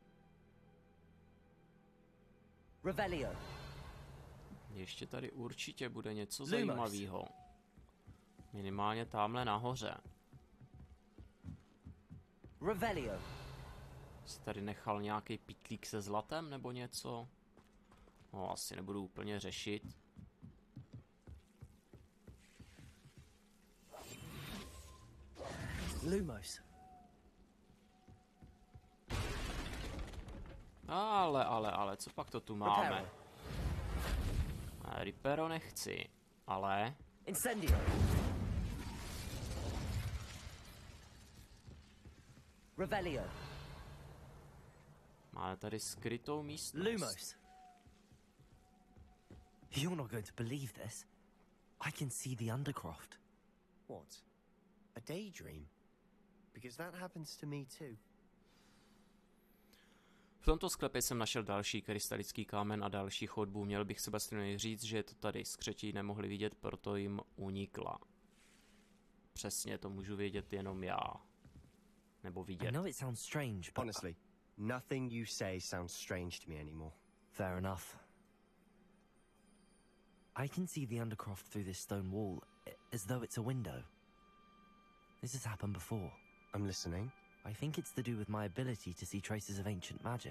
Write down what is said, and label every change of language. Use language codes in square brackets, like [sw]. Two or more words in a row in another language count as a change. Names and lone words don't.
[cs] Revelio. Ještě tady určitě bude něco zajímavého. Minimálně tamhle nahoře. Revelio. Jsi tady nechal nějaký pytlík se zlatem nebo něco? No, asi nebudu úplně řešit. Lumos. Ale, co pak to tu máme? Ripero nechci, ale... Incendio. Revelio. Máme tady skrytou místnost. Lumos. [en] You're not going to believe this. I can see the Undercroft. What? A daydream? Because that happens to me too. [cs] V tomto sklepě jsem našel další krystalický kámen a další chodbu. Měl bych Sebastianovi říct, že je to tady. Skřetí nemohli vidět, proto jim unikla. Přesně to můžu vědět jenom já. Nebo vidět. [en] I know it sounds strange, but... Honestly, nothing you say sounds strange to me anymore. Fair enough. I can see the Undercroft through this stone wall, as though it's a window. This has happened before. I'm listening. I think it's to do with my ability to see traces of ancient magic.